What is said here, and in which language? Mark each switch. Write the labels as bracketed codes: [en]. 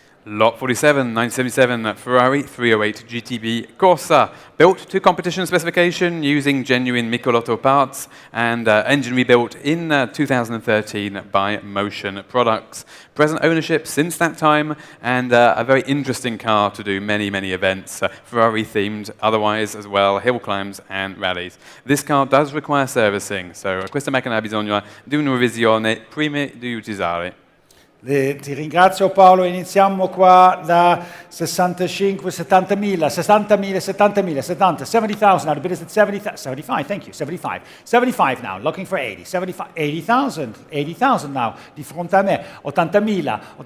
[en] Lot 47, 977 Ferrari 308 GTB Corsa, built to competition specification using genuine Michelotto parts and engine rebuilt in 2013 by Motion Products. Present ownership since that time and a very interesting car to do many, many events, Ferrari themed otherwise as well, hill climbs and rallies. [it] This car does require servicing, so questa macchina ha bisogno di una revisione prima di utilizzare. [en] Ti ringrazio Paolo, iniziamo qua da 65, 70,000, 60,000, 70,000, 70, 70,000 now, the bid is at 75, thank you, 75, 75 now, looking for 80, 75, 80,000, 80,000 now, di fronte a me, 80,000,